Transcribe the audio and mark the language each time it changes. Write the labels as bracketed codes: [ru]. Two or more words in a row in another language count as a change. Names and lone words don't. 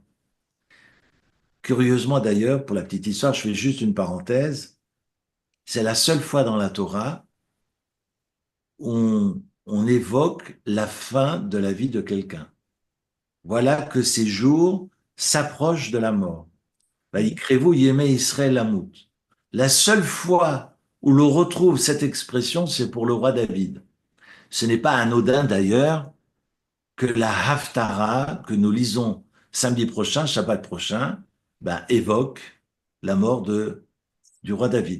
[fr] Curieusement d'ailleurs, pour la petite histoire, je fais juste une parenthèse, c'est la seule fois dans la Torah où on évoque la fin de la vie de quelqu'un. Voilà que ces jours s'approchent de la mort. [he] ויקרבו ימי ישראל למות. [fr] La seule fois où l'on retrouve cette expression, c'est pour le roi David. Ce n'est pas anodin d'ailleurs que la Haftara que nous lisons samedi prochain, Shabbat prochain, évoque la mort du roi David.